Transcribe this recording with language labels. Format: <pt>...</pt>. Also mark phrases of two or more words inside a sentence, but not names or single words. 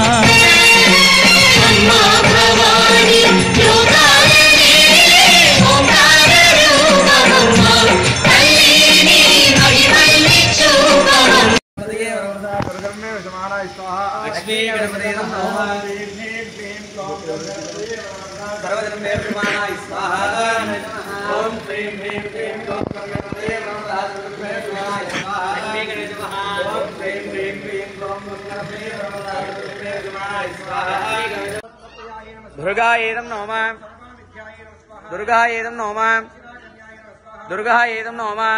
<te>అమ్మా భవానీ లోకాల నేలే ఓంకార రూపమమ్మా తల్లి నీ మహిమల్ని చూపవమ్మా</te> <sa>లక్ష్మీ గణపతే నమః सर्वजनमे प्रमाणाय स्वाहा ओम श्रीं ह्रीं क्लीं क्लौं गणपतये नमः सर्वजनमे प्रमाणाय स्वाहा लक्ष्मी गणेश नमः ओम श्रीं ह्रीं क्लीं क्लौं गणपतये नमः सर्वजनमे प्रमाणाय स्वाहा दुर्गायै नमः दुर्गायै नमः दुर्गायै नमः</sa>